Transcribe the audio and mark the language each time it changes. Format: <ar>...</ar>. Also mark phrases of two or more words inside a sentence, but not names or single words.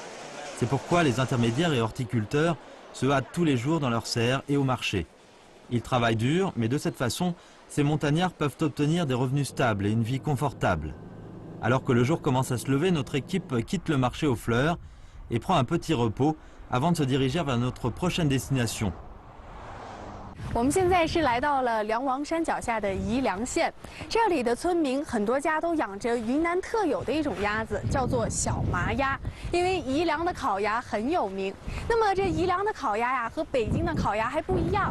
<fr>C'est pourquoi les intermédiaires et horticulteurs se hâtent tous les jours dans leurs serres et au marché. Ils travaillent dur, mais de cette façon, ces montagnards peuvent obtenir des revenus stables et une vie confortable. Alors que le jour commence à se lever, notre équipe quitte le marché aux fleurs et prend un petit repos avant de se diriger vers notre prochaine destination.</fr> <zh>我们现在是来到了梁王山脚下的宜良县，这里的村民很多家都养着云南特有的一种鸭子，叫做小麻鸭。因为宜良的烤鸭很有名，那么这宜良的烤鸭呀和北京的烤鸭还不一样。</zh>